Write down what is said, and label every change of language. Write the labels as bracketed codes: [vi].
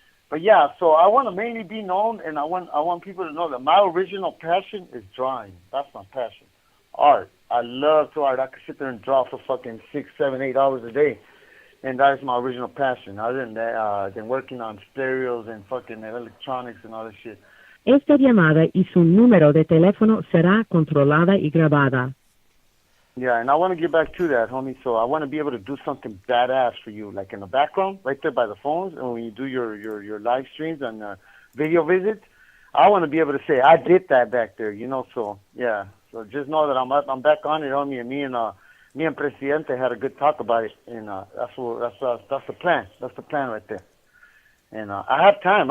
[en] But yeah, so I want to mainly be known, and I want people to know that my original passion is drawing. That's my passion. Art. I love to art. I could sit there and draw for fucking 6, 7, 8 hours a day, and that is my original passion. Other than that, than working on stereos and fucking electronics and all that shit. [es] Esta llamada y su número de teléfono será controlada y grabada. [en] Yeah, and I want to get back to that, homie. So I want to be able to do something badass for you, like in the background, right there by the phones, and when you do your live streams and video visits, I want to be able to say I did that back there, you know. So yeah, so just know that I'm back on it, homie. And me and Presidente had a good talk about it, and that's the plan. That's the plan right there. And I have time.